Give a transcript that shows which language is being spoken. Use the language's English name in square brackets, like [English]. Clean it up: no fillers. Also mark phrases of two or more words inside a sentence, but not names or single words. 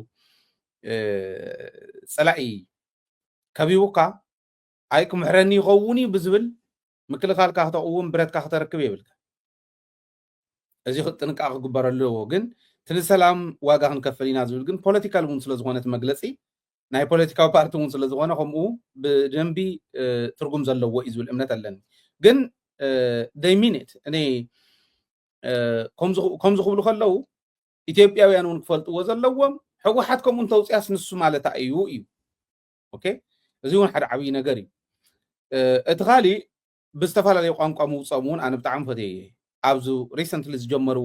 [Tigrinya] ፀላኢ ከቢቡካ ኣይ ክምሕረኒ ይኸውን እዩ ብዝብል ምክልኻልካ ክተቕውም ብረትካ ክተረክብ የብልካ እዚ ጥንቃቐ ክግበረሉ ኣለዎ ግን ትንሰላም ዋጋ ክንከፍል ኢና ዝብል ግን ፖለቲካል እውን ስለ ዝኾነት መግለፂ ናይ ፖለቲካዊ ፓርቲ እውን ስለ ዝኾነ ከምኡ ብደንቢ ትርጉም ዘለዎ እዩ ዝብል እምነት ኣለኒ ግን [English] they mean it [Tigrinya] እኔ ከምዚ ክብሉ ከለዉ ኢትዮጵያውያን እውን ክፈልጥዎ ዘለዎም ሕወሓት ከምኡ እንተውፅያስ ንሱ ማለት እዩ እዩ ኦኬ እዚ እውን ሓደ ዓብዪ ነገር እዩ እቲ ካሊእ ብዝተፈላለዩ ቋንቋ ምውፀሙ እውን ኣነ ብጣዕሚ ፈትየ ኣብዚ ሪሰንትሊ ዝጀመርዎ